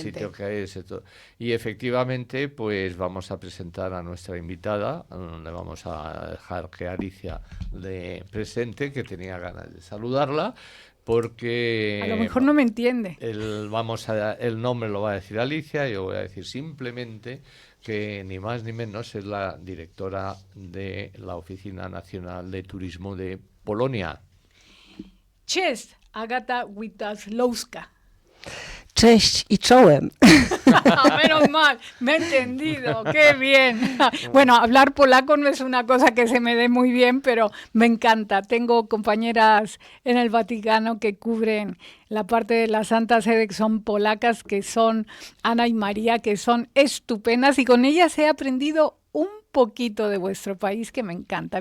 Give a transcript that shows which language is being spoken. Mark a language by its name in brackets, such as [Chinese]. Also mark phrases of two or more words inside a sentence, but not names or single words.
[Spanish] cualquier sitio que hay. Y efectivamente, pues vamos a presentar a nuestra invitada, donde vamos a dejar que Alicia le presente, que tenía ganas de saludarla, porque... A lo mejor no me entiende. El nombre lo va a decir Alicia, yo voy a decir simplemente que ni más ni menos es la directora de la Oficina Nacional de Turismo de Polonia. [Polish] Cześć, Agata Witaslowska. Cześć i czołem. [Spanish] Menos mal, me he entendido, qué bien. Bueno, hablar polaco no es una cosa que se me dé muy bien, pero me encanta. Tengo compañeras en el Vaticano que cubren la parte de la Santa Sede, que son polacas, que son Ana y María, que son estupendas, y con ellas he aprendido un poquito de vuestro país que me encanta.